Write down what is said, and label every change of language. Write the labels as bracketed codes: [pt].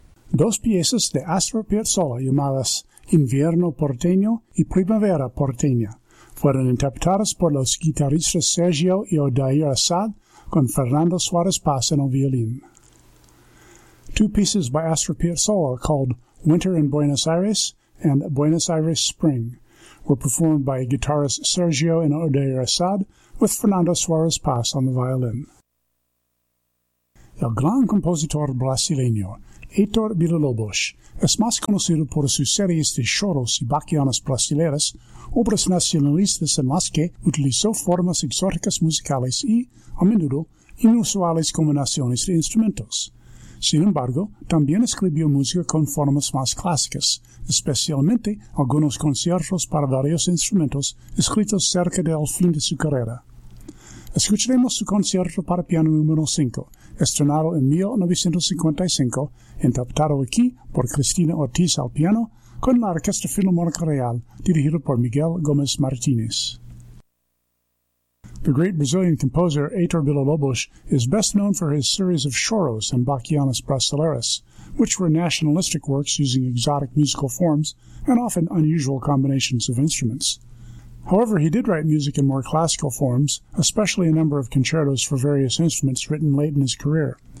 [es] dos piezas de Astor Piazzolla llamadas Invierno Porteño y Primavera Porteña. Fueron interpretadas por los guitarristas Sergio y Odair Assad con Fernando Suárez Paz en el violín. [en] Two pieces by Astor Piazzolla called Winter in Buenos Aires and Buenos Aires Spring were performed by guitarists Sergio and Odair Assad with Fernando Suárez Paz on the violin. [es] El gran compositor brasileño, Heitor Villa-Lobos, es más conocido por sus series de choros y baquianas brasileiras, obras nacionalistas en las que utilizó formas exóticas musicales y, a menudo, inusuales combinaciones de instrumentos. Sin embargo, también escribió música con formas más clásicas, especialmente algunos conciertos para varios instrumentos escritos cerca del fin de su carrera. Escucharemos su concierto para piano número 5, estrenado en 1955, interpretado aquí por Cristina Ortiz al piano, con la Orquesta Filarmónica Real, dirigido por Miguel Gómez Martínez. [en] The great Brazilian composer Heitor Villa-Lobos is best known for his series of choros and baquianas brasileiras, which were nationalistic works using exotic musical forms and often unusual combinations of instruments. However, he did write music in more classical forms, especially a number of concertos for various instruments written late in his career.